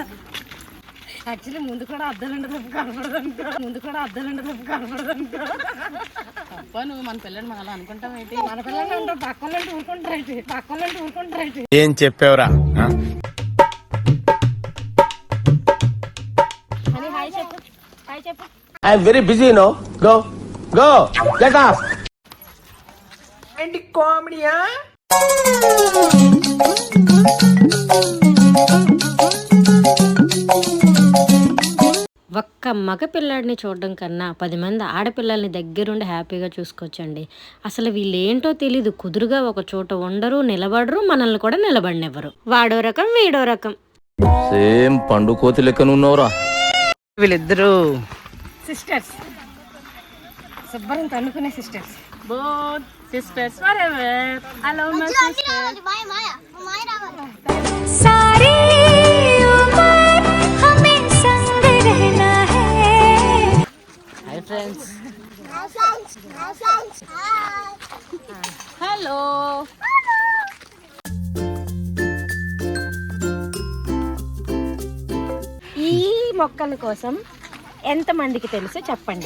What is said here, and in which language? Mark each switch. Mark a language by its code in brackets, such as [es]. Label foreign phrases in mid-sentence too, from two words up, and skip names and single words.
[te] యాక్చువల్లీ ముందు కూడా అద్దాలంటే తప్పు కనపడదనుకో. అబ్బా నువ్వు మన పిల్లని అలా అనుకుంటావేంటి? మన పిల్లలు అంటారు, పక్కలంటే ఊరుకుంటారైతే. ఏం చెప్పావురా? అని హాయ్ చెప్పు. [en] I'm very busy no. Go get off. [te] ఏంటి కామెడీయా? ఒక్క మగ పిల్లాడిని చూడడం కన్నా 10 మంది ఆడపిల్లల్ని దగ్గరుండి హ్యాపీగా చూసుకోవచ్చండి. అసలు వీళ్ళేంటో తెలీదు, కుదురుగా ఒక చోట ఉండరు, నిలబడరు, మనల్ని కూడా నిలబడినెవ్వరు. వాడో రకం వీడో రకం. సేమ్ పండు కోతి లెక్కనున్నావురా వీళ్ళిద్దరు. సిస్టర్స్, శుభ్రం తన్నుకునే సిస్టర్స్. [en] Both sisters forever. I love my sister. [te] మాయ రావాలి. [hi] सारी उम्र हमें संग रहना है. [en] Hi friends. [te] హలో. ఈ మొక్కల కోసం ఎంతమందికి తెలుసో చెప్పండి.